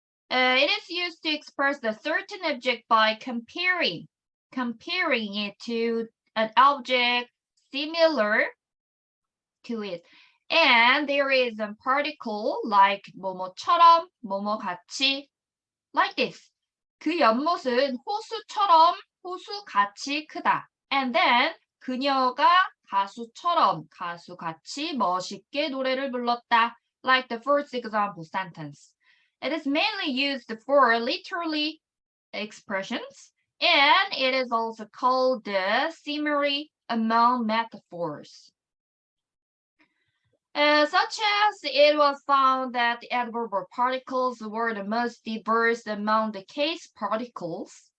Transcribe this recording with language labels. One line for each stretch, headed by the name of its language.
English: It is used to express a certain object by comparing it to an object similar to it. And there is a particle like
Korean: 뭐뭐처럼, 뭐뭐같이,
English: like this.
Korean: 그 연못은 호수처럼, 호수같이 크다.
English: And then
Korean: 그녀가 가수처럼, 가수같이 멋있게 노래를 불렀다.
English: Like the first example sentence. It is mainly used for literary expressions, and it is also called the simile among metaphors. Such as it was found that the adverbial particles were the most diverse among the case particles.